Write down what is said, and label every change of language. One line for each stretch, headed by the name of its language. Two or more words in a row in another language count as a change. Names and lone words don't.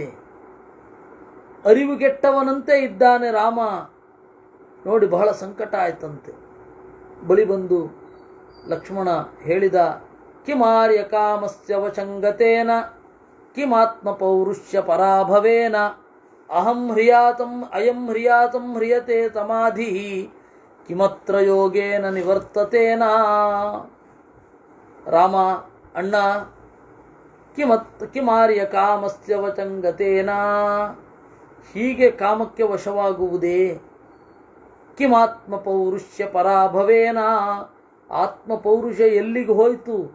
Kannada: ಅರಿವುಗೆಟ್ಟವನಂತೆ ಇದ್ದಾನೆ ರಾಮ. ನೋಡಿ ಬಹಳ ಸಂಕಟ ಆಯ್ತಂತೆ. ಬಳಿ ಬಂದು ಲಕ್ಷ್ಮಣ ಹೇಳಿದ,
Sanskrit: ಕಿಮಾರ್ಯ ಕಾಮಸ್ಯ ವಶಂಗತೇನ ಕಿಮಾತ್ಮ ಪೌರುಷ್ಯ ಪರಾಭವೇನ ಅಹಂ ಹ್ರಿಯಾತಂ ಅಯಂ ಹ್ರಿಯಾತಂ ಹ್ರಿಯತೆ ಸಮಾಧಿ ಕಿಮತ್ರ ಯೋಗೇನ ನಿವರ್ತತೇನ.
Kannada: ರಾಮ, ಅಣ್ಣ,
Sanskrit: ಕಿಮಾರ್ಯ ಕಾಮಸ್ಯ ವಶಂಗತೇನ,
Kannada: ಹೀಗೆ ಕಾಮಕ್ಕೆ ವಶವಾಗುವುದೇ?
Sanskrit: ಕಿಮಾತ್ಮ ಪೌರುಷ್ಯ ಪರಾಭವೇನ,
Kannada: ಆತ್ಮ ಪೌರುಷ ಎಲ್ಲಿಗೆ ಹೋಯಿತು?